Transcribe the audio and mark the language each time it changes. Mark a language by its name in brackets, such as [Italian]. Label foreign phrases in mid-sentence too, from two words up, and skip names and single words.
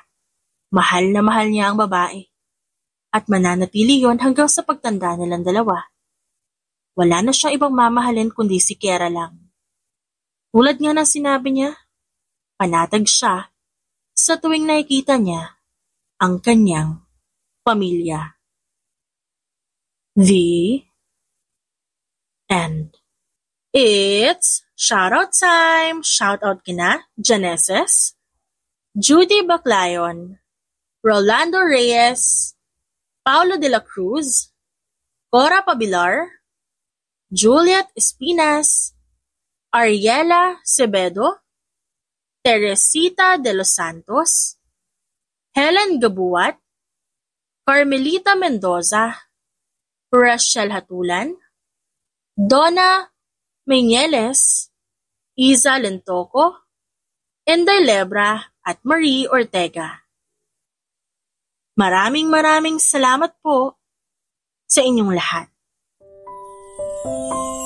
[Filipino] Mahal na mahal niya ang babae. At mananatili yon hanggang sa pagtanda nilang dalawa. Wala na siyang ibang mamahalin kundi si Kiera lang. Tulad nga ng sinabi niya, panatag siya sa tuwing nakikita niya ang kanyang pamilya. [English] The end. It's shoutout time! [Filipino] Shoutout kina Janeses, Judy Baclayon, Rolando Reyes, Paulo de la Cruz, Cora Pabilar, Juliet Espinas, Ariela Cebedo, Teresita de los Santos, Helen Gabuat, Carmelita Mendoza, Rachel Hatulan, Donna Meñeles, Iza Lentoco, Inday Lebra at Marie Ortega. Maraming salamat po sa inyong lahat.